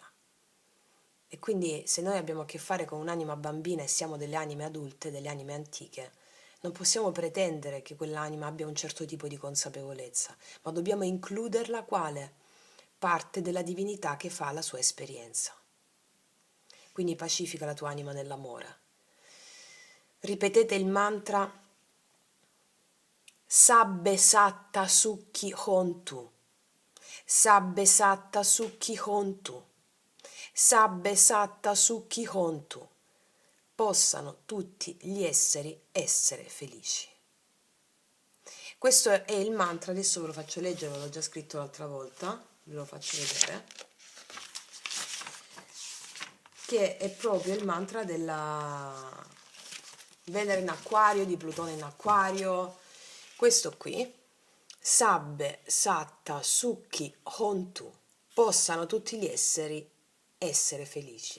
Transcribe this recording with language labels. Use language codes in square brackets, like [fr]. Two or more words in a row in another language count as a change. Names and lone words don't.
[it] E quindi se noi abbiamo a che fare con un'anima bambina e siamo delle anime adulte, delle anime antiche, non possiamo pretendere che quell'anima abbia un certo tipo di consapevolezza, ma dobbiamo includerla quale parte della divinità che fa la sua esperienza. Quindi pacifica la tua anima nell'amore. Ripetete il mantra [pi] Sabbe Satta Sukhi Hontu. Sabbe Satta Sukhi Hontu. Sabbe Satta Sukhi Hontu. [it] Possano tutti gli esseri essere felici. Questo è il mantra, adesso ve lo faccio leggere, ve l'ho già scritto l'altra volta, ve lo faccio vedere, che è proprio il mantra della Venere in acquario, di Plutone in acquario, questo qui, [pi] Sabbe Satta Sukhi Hontu, [it] possano tutti gli esseri essere felici.